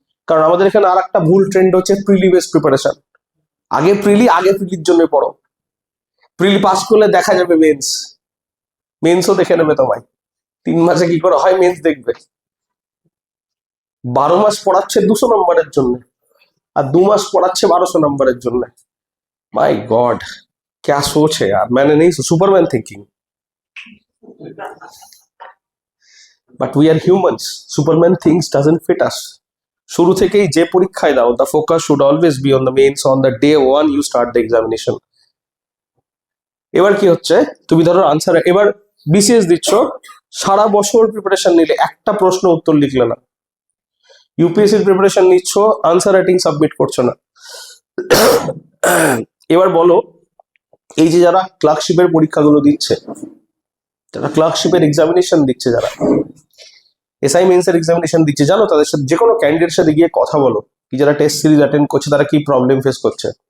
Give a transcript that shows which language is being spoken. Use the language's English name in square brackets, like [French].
[Bangla] কারণ আমাদের এখানে আর একটা ভুল ট্রেন্ড হচ্ছে প্রিলি বেস প্রিপারেশন। আগে প্রিলির জন্য পড়ো, প্রিলি পাস করলে দেখা যাবে মেন্সও দেখে নেবে তোমায়। 3 মাসে কি করে হয় মেন্স দেখবে। 12 মাস পড়াচ্ছে 200 নম্বরের জন্য, আর 2 মাস পড়াচ্ছে 1200 নম্বরের জন্য। [English] my God, [Hindi] क्या सोच है यार। मैंने नहीं [English] Superman thinking, but we are humans. Superman things doesn't fit us. [Bangla] शुरू থেকেই যে পরীক্ষায় দাও, [English] the focus should always be on the mains on the day one you start the examination। [Bangla] এবার কি হচ্ছে, তুমি ধরো আনসার, এবার বিসিএস দিচ্ছ, সারা বছর প্রিপারেশন নিলে একটা প্রশ্ন উত্তর লিখলে না। ইউপিএসসির প্রিপারেশন নিচ্ছ, আনসার রাইটিং সাবমিট করছো না। এবার বলো, এই যে যারা ক্লার্কশিপের পরীক্ষাগুলো দিচ্ছে, যারা ক্লার্কশিপের এক্সামিনেশন দিচ্ছে, যারা এসআই মেন্সের এক্সামিনেশন দিচ্ছে, জানো তাদের সাথে যে কোনো ক্যান্ডিডেটের সাথে গিয়ে কথা বলো, কি যারা টেস্ট সিরিজ অ্যাটেন্ড করছে তারা কি প্রবলেম ফেস করছে।